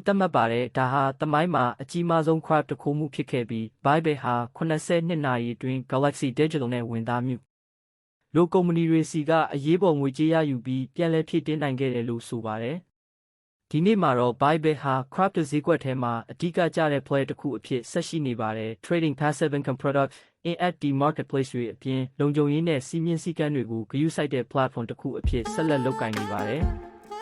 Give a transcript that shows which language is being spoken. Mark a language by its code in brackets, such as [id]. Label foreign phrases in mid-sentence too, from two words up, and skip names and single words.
[my] သတ်မှတ်ပါတယ်။ဒါဟာသမိုင်းမှာအကြီးမားဆုံး crypto ခိုးမှုဖြစ်ခဲ့ပြီး Bybit ဟာ82နာရီအတွင်း Galaxy Digital နဲ့ဝန်သားမှုလိုကုမ္ပဏီတွေစီကအရေးပေါ်ငွေကြေးရယူပြီးပြန်လည်ဖြည့်တင်းနိုင်ခဲ့တယ်လို့ဆိုပါတယ်။ဒီနေ့မှာတော့ Bybit ဟာ crypto ဈေးကွက်ထဲမှာအဓိကကျတဲ့ player တစ်ခုအဖြစ်ဆက်ရှိနေပါတယ်။ [en] Trading passive income product, [my] NFT marketplace တွေအပြင်လုံခြုံရေးနဲ့စည်းမျဉ်းစည်းကမ်းတွေကိုဂရုစိုက်တဲ့ platform တစ်ခုအဖြစ်ဆက်လက်လုပ်ကိုင်နေပါတယ်။